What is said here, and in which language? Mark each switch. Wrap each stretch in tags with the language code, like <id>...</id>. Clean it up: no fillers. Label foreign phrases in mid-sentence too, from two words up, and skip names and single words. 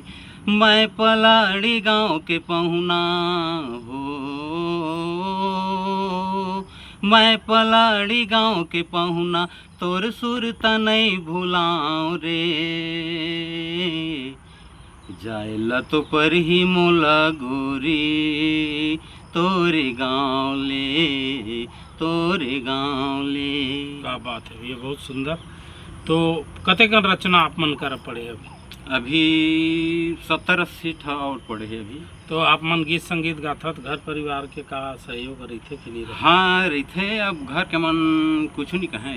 <hne>मैं पलाड़ी गाँव के पहुना हो, मैं पलाड़ी गाँव के पहुना, तोर सुरता नहीं भुलाऊं रे, जायला तो पर ही मोला गोरी, तोरे गाँव ले, तोरे गाँव ले। क्या बात है, ये बहुत सुंदर। तो कतेकन रचना आप मन कर पड़े अभी 70-80 ठा और पड़े हैं अभी। तो आप मन गीत संगीत गाथा तो घर परिवार के का सहयोग रही थे कि नहीं रहे? हाँ रही थे, अब घर के मन कुछ नहीं कहें।</hne>